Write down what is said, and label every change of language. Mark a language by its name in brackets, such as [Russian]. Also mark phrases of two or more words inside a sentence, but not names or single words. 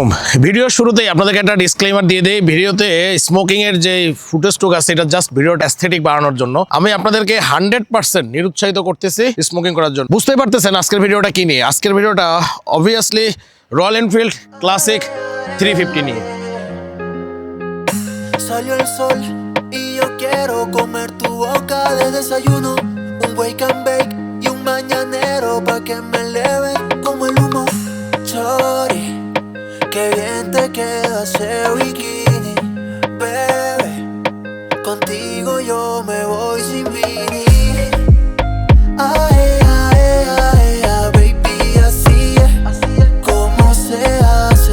[Bangla] ভিডিওর শুরুতেই আপনাদেরকে একটা ডিসক্লেইমার দিয়ে দেই। ভিডিওতে স্মোকিং এর যে ফুটেজটুকু আছে এটা জাস্ট ভিডিওটা অ্যাস্থেটিক বানানোর জন্য। আমি আপনাদেরকে 100% নিরুৎসাহিত করতেছি স্মোকিং করার জন্য। বুঝতেই পারতেছেন আজকের ভিডিওটা কি নিয়ে। আজকের ভিডিওটা অবভিয়াসলি রয়্যাল এনফিল্ড ক্লাসিক 350 নিয়ে। [Spanish] Salió el sol y yo quiero comer tu boca de desayuno. Un [English] wake and bake [Spanish] y un mañanero pa' que me eleve como el humo. Chori, qué bien te queda ese bikini, bebé. Contigo yo me voy sin mini. Ay, ay, ay, ay, baby, así es como se hace.